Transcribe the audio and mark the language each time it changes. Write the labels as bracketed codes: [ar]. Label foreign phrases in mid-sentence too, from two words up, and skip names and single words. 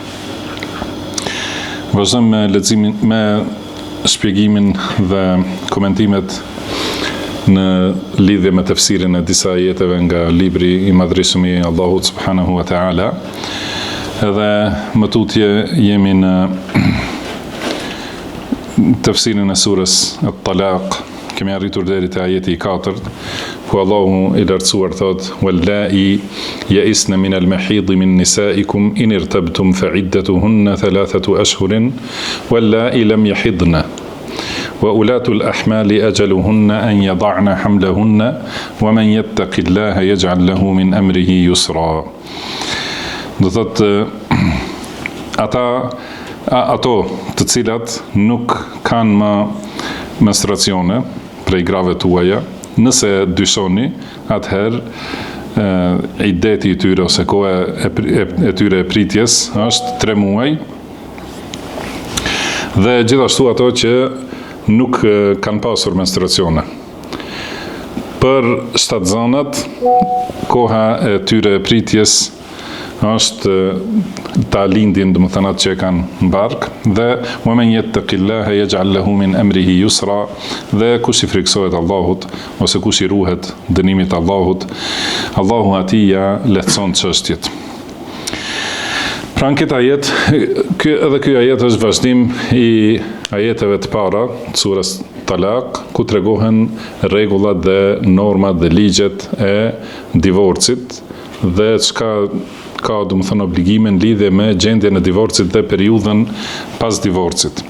[sq] Vazhdojmë me leximin, me shpjegimin dhe komentimet në lidhje me tefsirin e disa ajeteve nga libri i madhërisëm i Allahut [ar] سبحانه وتعالى. [sq] Edhe më tutje jemi në tefsirin e surës At-Talaq. Kemi arritur deri te ajeti i 4, ku Allahu i lartësuar thot: [ar] "واللائي يئسن من المحيض من نسائكم إن ارتبتم فعدتهن 3 أشهر واللائي لم يحضن وأولاة الأحمال أجلهن أن يضعن حملهن ومن يتق الله يجعل له من أمره يسرا." [sq] Do thot ato të cilat nuk kanë më menstruacione prej grave tuaja, nëse dyshoni, atëherë ideti i tyre ose koha e tyre e pritjes është 3 muaj, dhe gjithashtu ato që nuk kanë pasur menstruacione. Për shtatzanat, koha e tyre e pritjes është ta lindin, do të thënë atë që kanë në bark, dhe [ar] وَمَنْ يَتَّقِ اللَّهَ يَجْعَلْ لَهُ مِنْ أَمْرِهِ يُسْرًا, [sq] dhe kush i friksohet Allahut ose kush i ruhet dënimit Allahut, Allahu atij ja lehtëson çështjet. Pra në këtë ajet, ky ajet është vazhdim i ajeteve të para të surës Talaq, ku tregohen rregullat dhe normat dhe ligjet e divorcit dhe çka ka, do të thënë, obligime në lidhje me gjendjen e divorcit dhe periudhën pas divorcit.